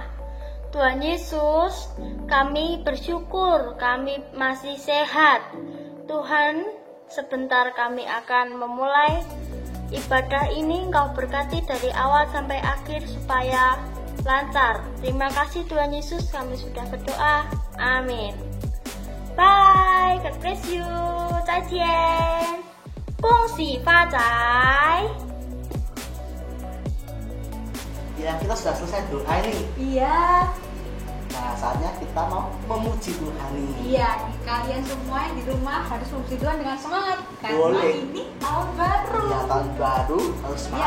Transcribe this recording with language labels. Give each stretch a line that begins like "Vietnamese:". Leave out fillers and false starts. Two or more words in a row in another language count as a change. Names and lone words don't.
Indonesian: Tuhan Yesus, kami bersyukur kami masih sehat. Tuhan, sebentar kami akan memulai ibadah ini. Engkau berkati dari awal sampai akhir supaya lancar. Terima kasih Tuhan Yesus, kami sudah berdoa. Amin.
English: Bye, God bless you.
Chinese: 再见，恭喜发财。
Indonesian: Ya, kita sudah selesai doa nih. Iya, Nah, saatnya kita mau memuji Tuhan nih. iya. Kalian semua yang di rumah harus memuji Tuhan dengan semangat. Karena Boleh. ini tahun baru. Ya, tahun baru harus semangat